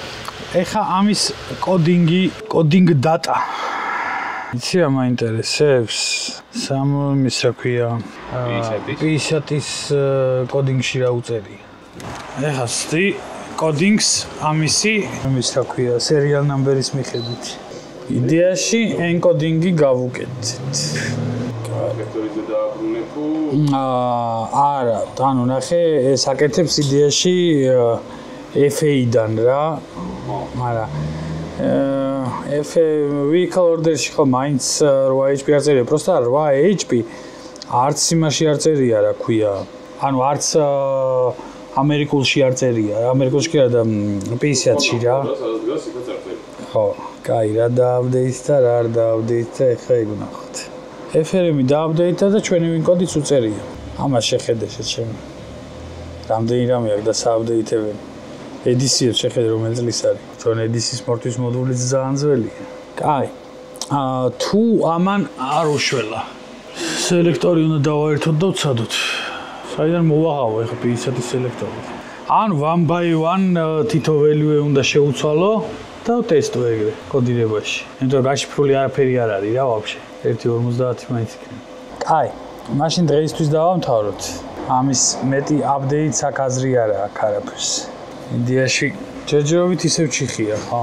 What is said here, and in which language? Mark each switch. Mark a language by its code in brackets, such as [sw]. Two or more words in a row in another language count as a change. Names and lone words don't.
[ka] ეხა ამის [en] coding data. [ka] იცი რა მაინტერესებს? სამის რა ქვია? PSAT-ის კოდინგში რა უწერია. ეხა სთი კოდინგს ამისი რა ქვია, [en] serial number-ის მიხედვით. [ka] იდეაში encoding-ი გავუკეთეთ. ფაქტორიზე დააბრუნებო. არა, ანუ ნახე, ეს აკეთებს იდეაში FA-დან რა. მაგრამ [en] vehicle order- [ka] ში ხო მაინც 8HP არ წერია, просто 8HP არც იმაში არ წერია, რა ქვია. ანუ არც ამერიკულში არ წერია, ამერიკულში კი არა და PSAT-ში რა. სადაც დგას იქაც არ წერია. ხო, კაი, რა დააპდეიტდა, რა არ დააპდეიტდა, ეხლა ეგ ვნახოთ. FRM-ი დააპდეიტდა და ჩვენი ვინკოდიც უწერია. ამას შეხედე შეჩემ. რამდენი რამე აქვს და სააპდეიტებელი. EDC-ს შეხედე რომელი წლის არის. ჩვენ EDC-ის მორთვის მოდულიც ძალიან ძველია. კაი. თუ ამან არ უშველა. სელექტორი უნდა დავაერთოთ და ვცადოთ. საიდან მოვაღავო ეხლა PSAT-ის სელექტორი. ან [en] one by one [ka] თითო value უნდა შეუცვალო და ვტესტო ეგრე კოდირებაში. იმიტომ გაშიფრული არაფერი არ არის რა ვაფშე. 1.50 მაინც იქნება. კაი. მაშინ დღეისთვის დავამთავროთ. ამის მეტი აპდეიტს აქ აზრი არა აქ არაფერს. იდეაში ჯერჯერობით ისევ ჩიხია, ხო?